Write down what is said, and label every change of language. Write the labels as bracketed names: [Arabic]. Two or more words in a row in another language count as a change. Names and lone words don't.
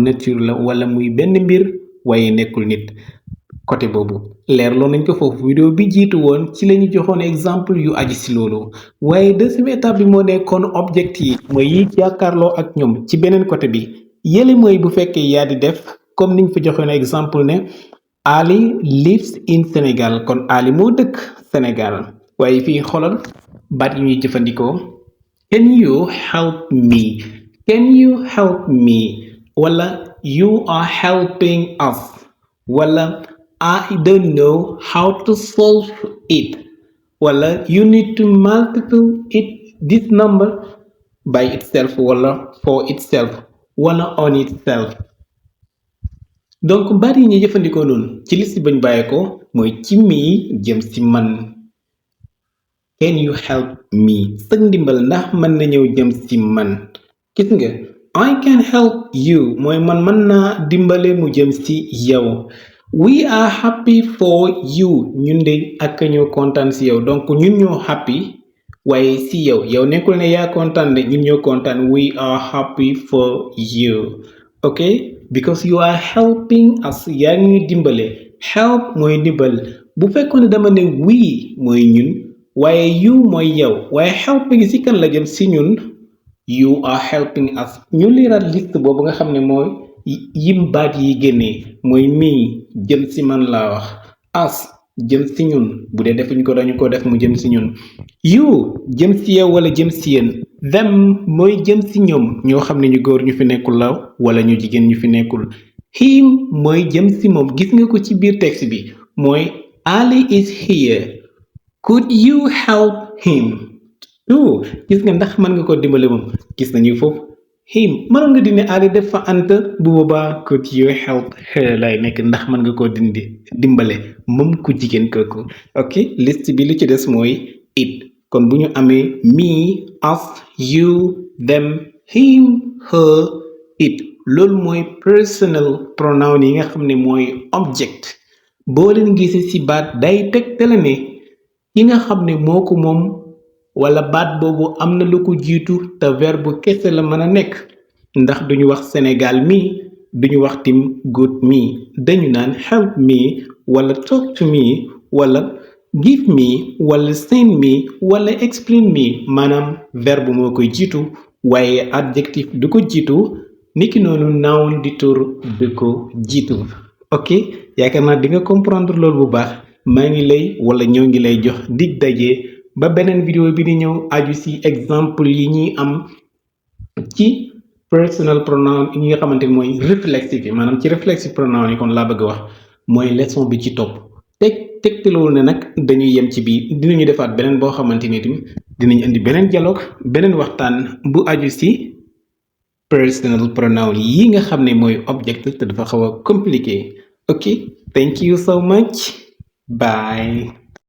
[Wolof] nature la wala muy benn mbir waaye nekkul nit côté boobu leerloo nañ ko foofu vidéo bi jiitu woon ci la ñu joxoon exemple yu aji si loolu waaye deuxième étape bi moo nekkoon object yi mooy yi jàkkaarloo ak ñoom ci beneen côté bi yële mooy bu fekkee yaa di def comme niñ fa joxoon exemple ne [English] Ali lives in Sénégal [Wolof] kon Ali moo dëkk Sénégal waaye fii xoolal baat yi ñuy jëfandikoo [English] can you help me can you help me [Wolof] wala [English] you are helping us [Wolof] wala [English] I don't know how to solve it [Wolof] wala [English] you need to multiply it this number by itself [Wolof] wala [English] for itself [Wolof] wala [English] on itself [Wolof] donc baat yi ñuy jëfandikoo noonu ci liste bañ bàyyi ko mooy ci mii jëm ci man [English] can you help me [Wolof] sëg ndimbal ndax mën na ñëw jëm ci man gis nga [English] I can help you [Wolof] mooy man mën naa dimbale mu jëm ci yow [English] we are happy for you [Wolof] ñun de ak ñoo kontaan ci yow donc ñun ñoo happy waaye ci yow nekkul ne yaa kontaan de ñun ñoo kontaan [English] we are happy for you okay because you are helping us [Wolof] yaa ngi dimbale help mooy dimbal bu fekkoon ne dama ne we mooy ñun waaye you mooy yow waaye helping ci kan la jëm ci ñun [English] you are helping us [Wolof] ñu liiraat liste boobu nga xam ne mooy yim baat yi génnee mooy mii jëm ci man laa wax us jëm ci ñun bu dee defuñ ko dañu ko def mu jëm ci ñun you jëm ci yow wala jëm ci yéen them mooy jëm ci ñoom ñoo xam ne ñu góor ñu fi nekkul la wala ñu jigéen ñu fi nekkul him mooy jëm ci moom gis nga ko ci biir texte bi mooy [English] Ali is here could you help him [Wolof] gis nga ndax mën nga ko dimbale moom gis nañu foofu him mënoon nga dindi Ali def fa ant bu boobaa [English] could you help her [Wolof] lay nekk ndax mën nga koo dimbale moom ku jigéen kooku ok liste bi li ci des mooy it kon bu ñu amee [English] me us you them him her it [Wolof] loolu mooy [English] personal pronoun [Wolof] yi nga xam ne mooy object boo leen gisee ci baat day tegtale ne ki nga xam ne moo ko moom wala baat boobu am na lu ko jiitu te verbe kese la mën a nekk ndax duñu wax Sénégal mi duñu wax tim good me dañu naan [English] help me [Wolof] wala [English] talk to me [Wolof] wala [English] give me [Wolof] wala [English] send me [Wolof] wala [English] explain me [Wolof] maanaam verbe moo koy jiitu waaye adjectif du ko jiitu niki noonu noun di tur du ko jiitu ok yaakaar naa di nga comprendre loolu bu baax maa ngi lay wala ñoo ngi lay jox dig daje ba beneen vidéo bi di ñëw aju ci exemple yi ñuy am ci [English] personal pronoun [Wolof] yi nga xamante ni mooy réflexive yi maanaam ci réflexive pronoun yi kon laa bëgg a wax mooy leçon bi ci topp tegtaloo ne nag dañuy yem ci bii dinañu defaat beneen boo xamante ni tamit dinañ indi beneen dialogue beneen waxtaan bu aju ci [English] personal pronoun [Wolof] yi nga xam ne mooy object te dafa xaw a compliqué [English] ok thank you so much bye